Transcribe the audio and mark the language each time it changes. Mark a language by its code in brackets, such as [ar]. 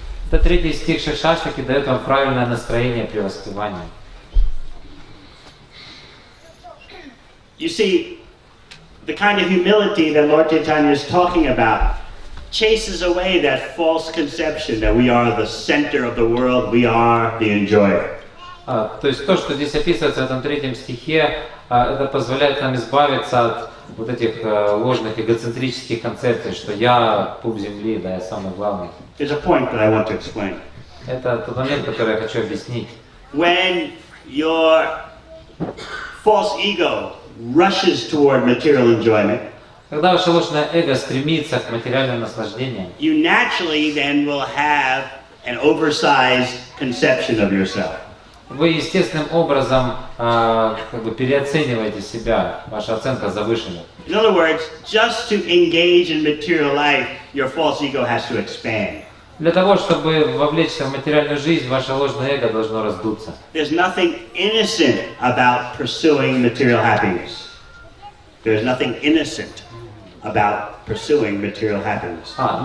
[ru] Это третий стих Шикшаштаки дает вам правильное настроение при воспевании. [en] You see, the kind of humility that Lord Chaitanya is talking about chases away that false conception that we are the center of the world, we are the enjoyer. [ru] То есть то, что здесь описывается в этом третьем стихе, это позволяет нам избавиться от вот этих ложных эгоцентрических концепций, что я пуп земли, да, я самый главный. [en] There's a point that I want to explain. [ru] Это тот момент, который я хочу объяснить. [en] When your false ego rushes toward material enjoyment, [ru] Когда ваше ложное эго стремится к материальным наслаждениям, [en] you naturally then will have an oversized conception of yourself. [ru] вы естественным образом как бы переоцениваете себя, ваша оценка завышена. [en] In other words, just to engage in material life, your false ego has to expand. [ru] Для того, чтобы вовлечься в материальную жизнь, ваше ложное эго должно раздуться. [en] There's nothing innocent about pursuing material happiness. There's nothing innocent about pursuing material happiness.